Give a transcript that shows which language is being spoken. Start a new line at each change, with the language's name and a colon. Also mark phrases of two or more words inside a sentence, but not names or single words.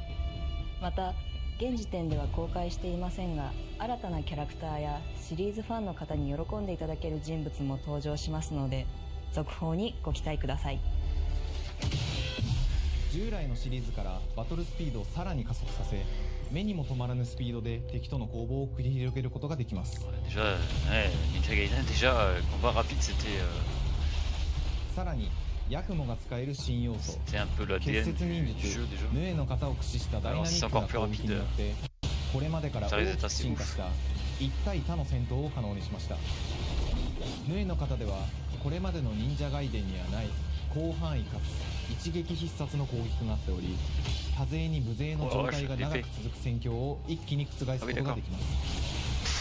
Japanese: また現時点では公開していませんが、新たなキャラクターやシリーズファンの方に喜んでいただける人物も登場しますので、続報にご期待ください。従来のシリーズからバトルスピードをさらに加速させ、目にも止まらぬスピードで敵との攻防を繰り広げることができます。
French: Déjà, ouais, Ninja Gaiden, déjà, combat rapide, c'était
Japanese: さらにヤクモが使える新要素、
French: un peu
Japanese: 結
French: l'ADN
Japanese: 節忍
French: du
Japanese: 術
French: jeu déjà.
Japanese: ヌエの型を駆使したダイナミックな攻撃によって、これまでから大きく進化した一対他の戦闘を可能にしました。ヌエの型ではこれまでの忍者ガイデンにはない広範囲かつ一撃必殺の攻撃となっており、多勢に無勢の状態が長く続く戦況を一気に覆すことができます。